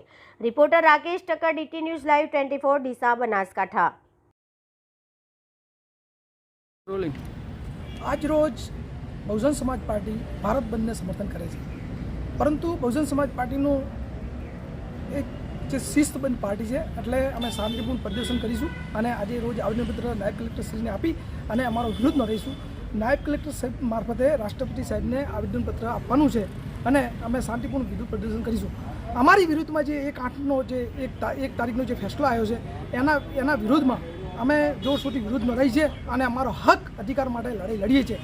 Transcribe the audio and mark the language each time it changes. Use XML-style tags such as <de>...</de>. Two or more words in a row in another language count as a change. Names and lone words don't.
<gu>રિપોર્ટર રાકેશ ટક્કર DT</gu> <en>News Live</en> <gu>24 ડીસા બનાસકાંઠા। આજ રોજ બહુજન સમાજ પાર્ટી ભારત બંધ ને સમર્થન કરે છે, પરંતુ બહુજન સમાજ પાર્ટી એક શિસ્તબદ્ધ પાર્ટી હૈ, એટલે અમે શાંતિપૂર્ણ પ્રદર્શન કરીશું અને આજ રોજ આવેદનપત્ર નાયબ કલેક્ટર શ્રીને આપી અને અમારો વિરોધ માં રહીશું। નાયબ કલેક્ટર સાહેબ માર્ફતે રાષ્ટ્રપતિ સાહેબ ને આવેદનપત્ર આપવાનું છે અને અમે શાંતિપૂર્ણ વિરોધ પ્રદર્શન કરીશું। અમારી વિરુદ્ધ માં જે 1/8 જે 1 તારીખનો જે ફેસલો આવ્યો છે એના વિરોધ માં અમે જોરશોરથી વિરોધ માં अमे जोरशोरथी विरोध में</gu> <hi>रही है</hi> <gu>અને અમારો હક અધિકાર માટે લડાઈ લડીએ છે।</gu>